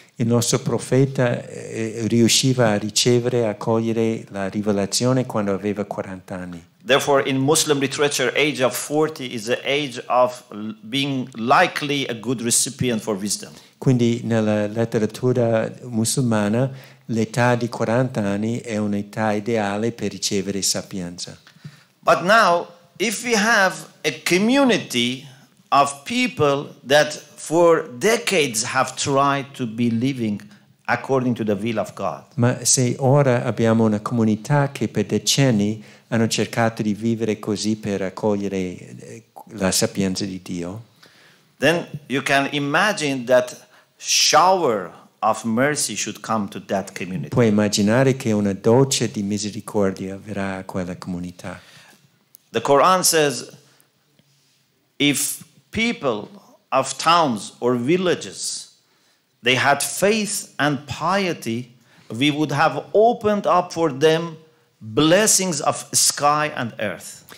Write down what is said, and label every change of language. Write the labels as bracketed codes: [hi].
[it] Il nostro profeta riusciva a ricevere, a cogliere la rivelazione quando aveva 40 anni. [en] Therefore, in Muslim literature, age of 40 is the age of being likely a good recipient for wisdom. [it] Quindi nella letteratura musulmana l'età di 40 anni è un'età ideale per ricevere sapienza. [en] But now, if we have a community of people that for decades have tried to be living according to the will of God, [it] Ma se ora abbiamo una comunità che per decenni hanno cercato di vivere così per accogliere la sapienza di Dio, [en] then you can imagine that shower of mercy should come to that community. [it] puoi immaginare che una doccia di misericordia verrà a quella comunità. [en] The Quran says, if people of towns or villages, they had faith and piety, we would have opened up for them blessings of sky and earth.